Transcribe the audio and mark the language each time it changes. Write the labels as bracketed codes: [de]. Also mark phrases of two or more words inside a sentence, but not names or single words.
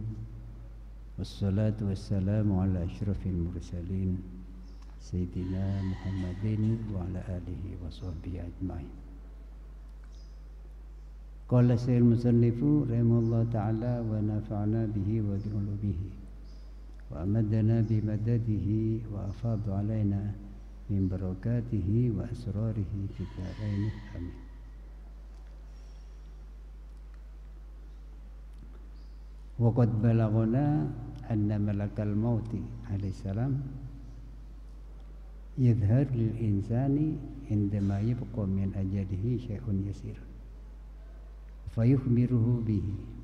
[ar] والصلاة والسلام على أشرف المرسلين سيدنا محمد وعلى آله وصحبه أجمعين. قال سيد المصنف رحمه الله تعالى ونفعنا به وبعلوبه وأمدنا بمدده وأفاض علينا من بركاته وأسراره في الدارين. آمين. وقد بلغنا أن ملك الموت عليه السلام يظهر للإنسان عندما يبقى من أجله شيء يسير فيخبره به